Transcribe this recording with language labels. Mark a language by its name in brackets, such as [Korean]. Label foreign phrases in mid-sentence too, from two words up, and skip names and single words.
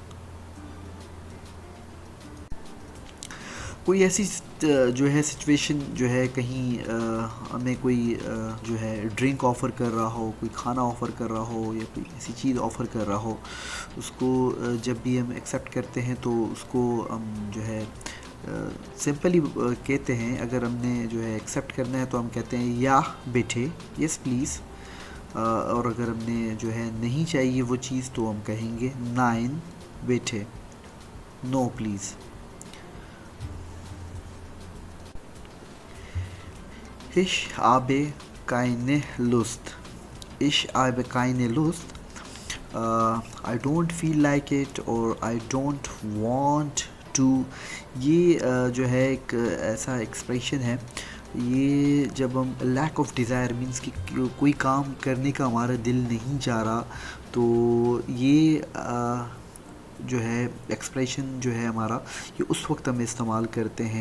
[Hindi] कोई ऐसी जो है सिचुएशन जो है कहीं हमें कोई जो है ड्रिंक ऑफ़र कर रहा हो, कोई खाना ऑफ़र कर रहा हो या कोई ऐसी चीज़ ऑफ़र कर रहा हो, उसको जब भी हम एक्सेप्ट करते हैं तो उसको हम जो है सिंपली कहते हैं। अगर हमने जो है एक्सेप्ट करना है तो हम कहते हैं [German] ja bitte, [English] yes please. [Hindi] और अगर हमने जो है नहीं चाहिए वो चीज़ तो हम कहेंगे [German] nein bitte, [English] no please. [German] Ich habe keine Lust. Ich habe keine Lust. [English] I don't feel like it or I don't want to. [Hindi] ये जो है एक ऐसा एक्सप्रेशन है, ये जब हम [English] lack of desire [Hindi] मीन्स कि कोई काम करने का हमारा दिल नहीं चाह रहा, तो ये जो है एक्सप्रेशन जो है हमारा, ये उस वक्त हम इस्तेमाल करते हैं।